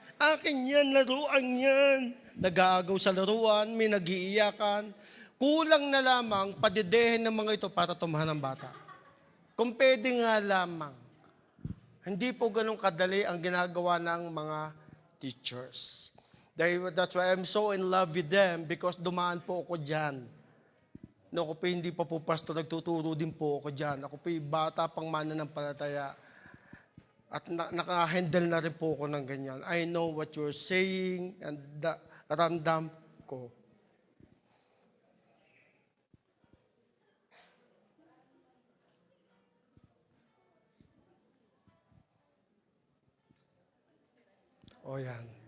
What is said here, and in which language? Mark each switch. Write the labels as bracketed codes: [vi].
[tl] Akin yan, laruan yan. Nag-aagaw sa laruan, may nagiiyakan. Kulang na lamang padidehin ng mga ito para tumahan ng bata. Kung pwede nga lamang, hindi po ganun kadali ang ginagawa ng mga teachers. [en] That's why I'm so in love with them because [tl] dumaan po ako dyan. No, ako po hindi pa po pastor, nagtuturo din po ako dyan. Ako po bata pang mananampalataya. At naka-handle na rin po ako ng ganyan. [en] I know what you're saying and [tl] ramdam ko. O yan.